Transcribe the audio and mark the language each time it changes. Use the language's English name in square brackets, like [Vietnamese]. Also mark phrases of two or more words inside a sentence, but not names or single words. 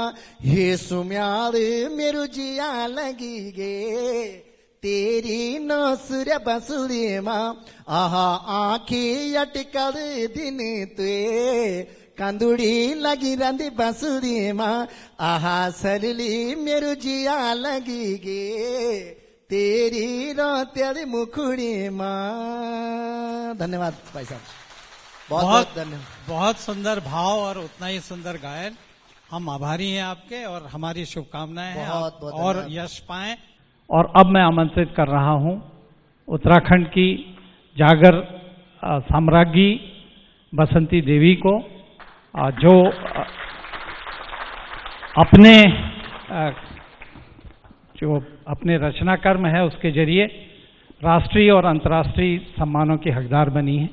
[Garhwali] हे सुम्याल मेरू जिया लगी गे तेरी नसुर बसुली मां आहा आँखी अटकल दिन तुए कंदुड़ी लगी रंदी बसुली मां आहा सरली मेरू जिया लगी गे तेरी रोत्याली मुखड़ी मां। [Hindi] धन्यवाद भाई साहब, बहुत धन्यवाद। बहुत सुंदर भाव और उतना ही सुंदर गायन। हम आभारी हैं आपके और हमारी शुभकामनाएं हैं आप और यश पाएं। और अब मैं आमंत्रित कर रहा हूं उत्तराखंड की जागर साम्राज्ञी बसंती देवी को, जो अपने रचना कर्म है उसके जरिए राष्ट्रीय और अंतर्राष्ट्रीय सम्मानों की हकदार बनी है।